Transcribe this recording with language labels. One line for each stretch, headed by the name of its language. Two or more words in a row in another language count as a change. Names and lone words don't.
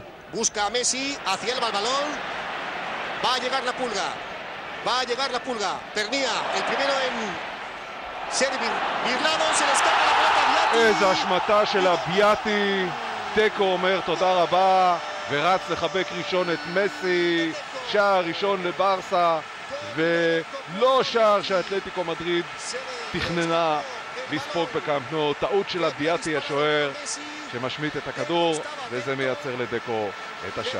Spanish: Busca a Messi, hacia el balón. Va a llegar la pulga. Va a llegar la pulga. Pernía, el primero en ser birlado, se le escapa la pelota a ביאטי.
Hebrew: איזו השמטה של ביאטי. דקו אומר תודה רבה ורץ לחבק ראשון את מסי. שער ראשון לברסה, ולא שער שאתלטיקו מדריד תכננה לספוג בקאמפ נו. טעות של ביאטי השוער שמשמיט את הכדור, וזה מייצר לדקו את השער.